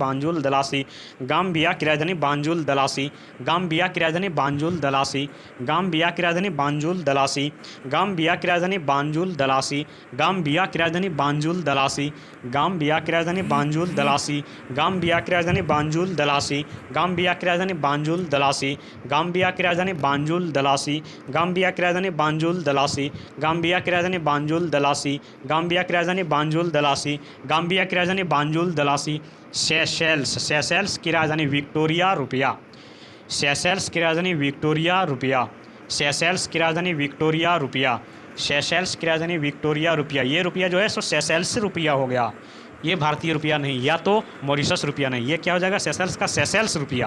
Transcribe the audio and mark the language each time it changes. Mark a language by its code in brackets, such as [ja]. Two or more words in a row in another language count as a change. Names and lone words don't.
[hi] बांजुल दलासी, गाम्बिया की राजधानी बांजुल दलासी, गाम्बिया की राजधानी बांजुल दलासी, गाम्बिया की राजधानी बांजुल दलासी, गाम्बिया की राजधानी बांजुल दलासी, गाम्बिया की राजधानी बांजुल दलासी, गाम्बिया की राजधानी बांजुल दलासी, गाम्बिया की राजधानी बांजुल दलासी, गाम्बिया की राजधानी बांजुल दलासी, गाम्बिया की राजधानी बांजुल दलासी, गाम्बिया की राजधानी बांजुल दलासी, गाम्बिया की राजधानी बांजुल दलासी, गाम्बिया की राजधानी बांजुल दलासी, गाम्बिया की राजधानी बांजुल दलासी। सेशेल्स, सेशेल्स की राजधानी विक्टोरिया रुपया, सेशेल्स की राजधानी विक्टोरिया रुपया, सेशेल्स की राजधानी विक्टोरिया रुपया, सेशेल्स की राजधानी विक्टोरिया रुपया। ये रुपया जो है सो सेशेल्स रुपया हो गया, ये भारतीय रुपया नहीं, या तो मॉरिशस रुपया नहीं, ये क्या हो जाएगा सेशेल्स का सेशेल्स रुपया।